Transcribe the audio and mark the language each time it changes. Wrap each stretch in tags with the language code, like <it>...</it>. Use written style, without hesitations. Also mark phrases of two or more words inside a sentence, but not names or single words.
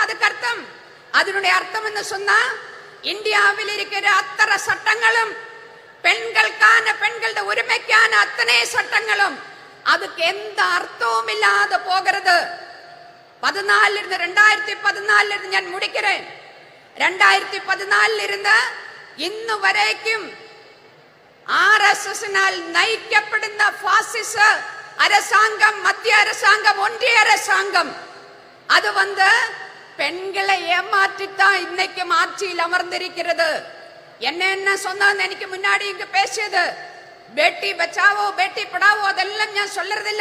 <ta>அதுக்கு அர்த்தம், அதனுடைய அர்த்தம் என்ன சொன்னா, இந்தியாவில் இருக்கிற அத்தனை சட்டங்களும் பெண்களுக்கான, பெண்களுடைய உரிமைக்கான அத்தனை சட்டங்களும் அதுக்கு எந்த அர்த்தமும் இல்லாத போகிறது. 2014 இருந்து ഞാൻ முடிக்கிறேன். 2014 இருந்து</ta> <ml>ഇന്ന് വരേക്കും RSSനാൽ നയിക്കപ്പെടുന്ന ഫാസിസ</ml> <ta>அரசாங்கம், மத்திய அரசாங்கம், ஒன்றிய அரசாங்கம் அது பெண்களை ஏமாற்றித்தான் இன்னைக்கும் ஆட்சியில் அமர்ந்திருக்கிறது. என்ன சொன்னான்னு எனக்கு முன்னாடி இங்க பேசியது</ta> <hi>बेटी बचाओ बेटी पढ़ाओ</hi> <ta>அதெல்லாம் நான் சொல்றதில்ல.</ta>